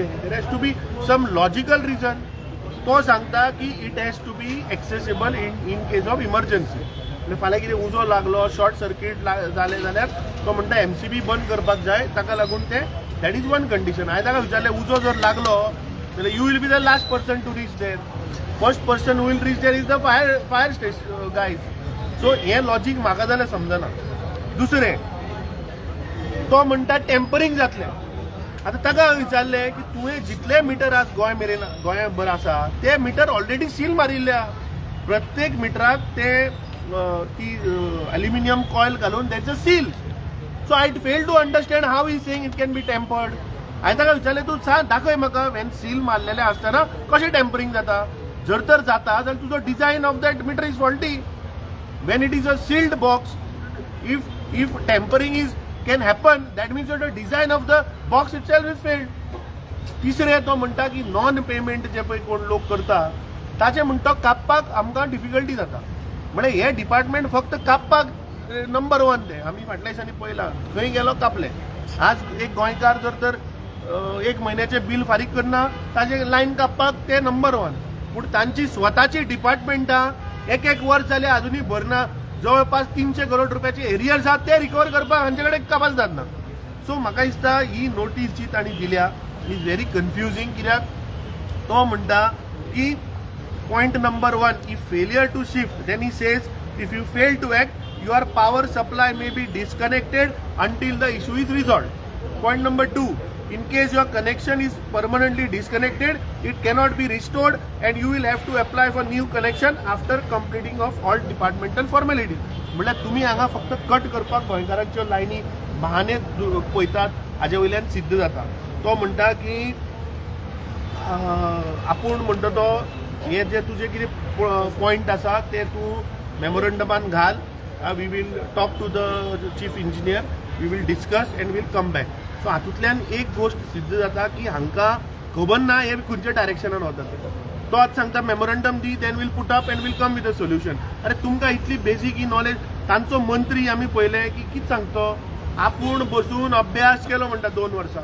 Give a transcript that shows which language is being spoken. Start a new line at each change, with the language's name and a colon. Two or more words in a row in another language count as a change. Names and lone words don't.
English: There has to be some logical reason.
Konkani: तो सांगता की
English: it has to be accessible in case of emergency.
Konkani: म्हणजे फाल्यां कितें उजो लागलो
English: short circuit
Konkani: जालें जाल्यार तो म्हणटा MCB बंद करपाक जाय, ताका लागून ते
English: that is one condition.
Konkani: हांवें ताका विचारलें उजो जर लागलो जाल्यार
English: you will be the last person to reach there. First person will reach there is the fire station guys.
Konkani: सो हे लॉजीक म्हाका जाल्यार समजना. दुसरें तो म्हणटा टेम्परिंग जातलें. आतां ताका विचारलें की तुवें जितले मिटर आज गोंयभर आसा ते मिटर ऑलरेडी सील मारिल्ल्या. प्रत्येक मिटराक ते ती
English: aluminium coil
Konkani: घालून तेचं सील.
English: So I fail to understand how is saying it can be tampered.
Konkani: हांवें ताका विचारलें तूं सांग दाखय म्हाका
English: when seal
Konkani: मारलेलें आसतना कशें टेम्परिंग जाता. जर तर जाता जाल्यार तुजो
English: design of that meter is faulty. When it is a sealed box if tampering is can happen that means the design of the box itself is failed.
Konkani: तिसरें तो म्हणटा की
English: non payment
Konkani: जे पळय कोण लोक करता ताचे म्हणटा कापपाक आमकां डिफिकल्टी जाता. म्हणजे हे डिपार्टमेंट फक्त कापपाक नंबर 1 ते आमी फाटल्या दिसांनी पळयलां खंय गेलो कापले. आज एक गोंयकार जर तर 1 म्हयन्याचे बिल फारीक करना ताजे लायन कापपाक ते नंबर 1. पूण तांची स्वताची डिपार्टमेंटां एक वर्स जाले अजूनही भरना. जवळपास 300 करोड रुपयाचे एरियर्स आहात ते रिकवर करपाक हांचे कडेन कापास जातना. सो म्हाका दिसता ही नोटीस जी तांणी दिल्या
English: is very confusing.
Konkani: कित्याक तो म्हणटा की
English: point number 1 if failure to shift then he says if you fail to act your power supply may be disconnected until the issue is resolved. Point number 2, in case your connection is permanently disconnected, it cannot be restored and you will have to apply for new connection after completing of all departmental formalities.
Konkani: म्हळ्यार तुम्ही हांगा फक्त कट करपाक गोंयकारांच्यो लायनी बहाने पळयतात हाजे वयल्यान सिद्ध जाता. तो म्हणटा की आपूण म्हणटा तो हे जे तुजे कितें पॉयंट आसा ते तूं मेमोरंडमान घाल.
English: We will talk to the chief engineer, we will discuss and we'll come back.
Konkani: So हातूंतल्यान एक गोष्ट सिद्ध जाता की हांकां खबर ना हे खंयच्या डायरेक्शनान वतात. तो आज सांगता
English: memorandum दी then we'll put up and we'll come with a solution.
Konkani: अरे तुमकां इतली बेसीक ही नॉलेज तांचो मंत्री आमी पळयले की कितें सांगतो आपूण बसून अभ्यास केलो म्हणटा 2 वर्सां.